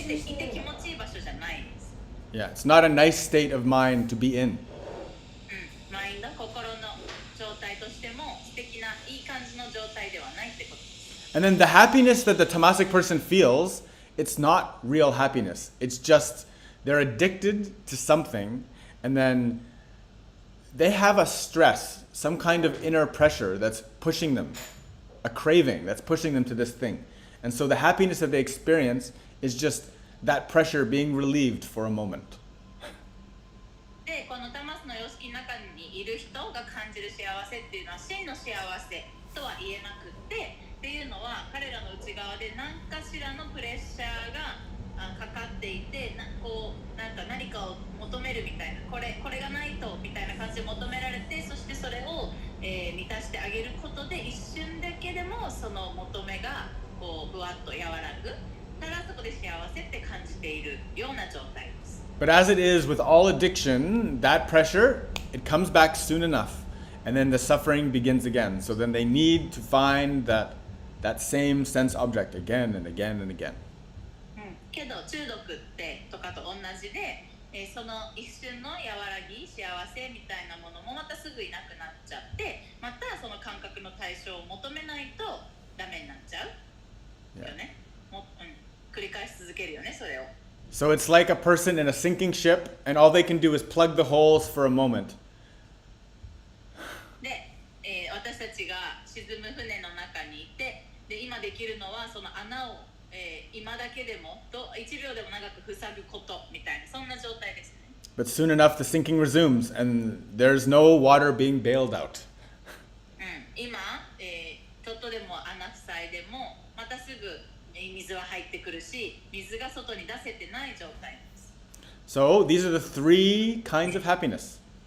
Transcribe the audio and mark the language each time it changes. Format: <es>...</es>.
<ja>いて気持ちいい場所じゃないです。</ja> <en>Yeah, it's not a nice state of mind to be in.</en> <ja>マインド、心の状態としても素敵ないい感じの状態ではないってことです。</ja> <en>And then the happiness that the tamasic person feels, it's not real happiness. It's just they're addicted to something, and then they have a stress, some kind of inner pressure that's pushing them, a craving that's pushing them to this thing. And so the happiness that they experience is just that pressure being relieved for a moment.</en> <ja>で、このタマスの様式の中にいる人が感じる幸せっていうのは真の幸せとは言えなくっていうのは彼らの内側で何かしらのプレッシャーがかかっていて何かを求めるみたいなこれがないとみたいな感じで求められてそしてそれを、満たしてあげることで一瞬だけでもその求めがこうぶわっと和らぐだからそこで幸せって感じているような状態です。</ja> <en>But as it is with all addiction, that pressure, it comes back soon enough. And then the suffering begins again. So then they need to find that same sense object again and again and again.</en> <ja>けど中毒ってとかと同じで、その一瞬の和らぎ幸せみたいなものもまたすぐいなくなっちゃってまたその感覚の対象を求めないとダメになっちゃうよね。繰り返し続けるよねそれを。</ja> <en>So it's like a person in a sinking ship, and all they can do is plug the holes for a moment.</en> <ja>で、私たちが沈む船の中にいて、で今できるのはその穴を、今だけでもと1秒でも長く塞ぐことみたいなそんな状態ですね。</ja> <en>But soon enough, the sinking resumes, and there's no water being bailed out.</en> <ja>今、ちょっとでも穴塞いでもまたすぐ水は入ってくるし、水が外に出せてない状態です。</ja> <en>So these are the three kinds of happiness.</en>